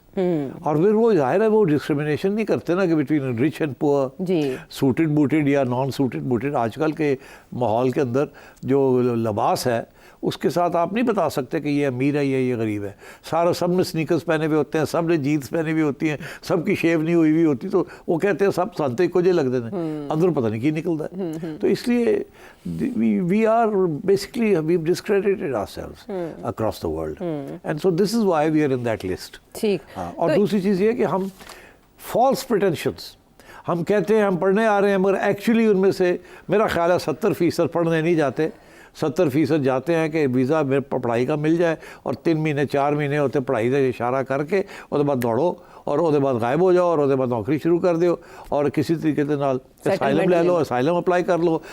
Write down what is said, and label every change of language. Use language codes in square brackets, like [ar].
[ur] اور پھر وہ ظاہر ہے وہ ڈسکریمنیشن نہیں کرتے نا کہ [en] between rich and poor, [ur] سوٹڈ بوٹڈ یا نان سوٹڈ بوٹڈ. آج کل کے ماحول کے اندر جو لباس ہے اس کے ساتھ آپ نہیں بتا سکتے کہ یہ امیر ہے یا یہ غریب ہے. سارا سب نے سنیکرز پہنے ہوئے ہوتے ہیں, سب نے جینس پہنی ہوئی ہوتی ہیں, سب کی شیو نہیں ہوئی ہوئی ہوتی, تو وہ کہتے ہیں [pa] سب سانتے کو جے لگتے ہیں, اندر پتہ نہیں کی نکلتا ہے. [ur] تو اس لیے [en] we are basically, we've discredited ourselves across the world, and so this is why we are in that list. [ur] ٹھیک. اور دوسری چیز یہ کہ ہم [en] false pretensions, [ur] ہم کہتے ہیں ہم پڑھنے آ رہے ہیں, مگر ایکچولی ان میں سے میرا خیال ہے 70% پڑھنے نہیں جاتے, 70% جاتے ہیں کہ ویزا پڑھائی کا مل جائے, اور 3 مہینے 4 مہینے ہوتے پڑھائی کا اشارہ کر کے اس بعد دوڑو, اور اس بعد غائب ہو جاؤ, اور اس بعد نوکری شروع کر دیو, اور کسی طریقے سے نال اسائلم لے لو, اسائلم اپلائی کر لو.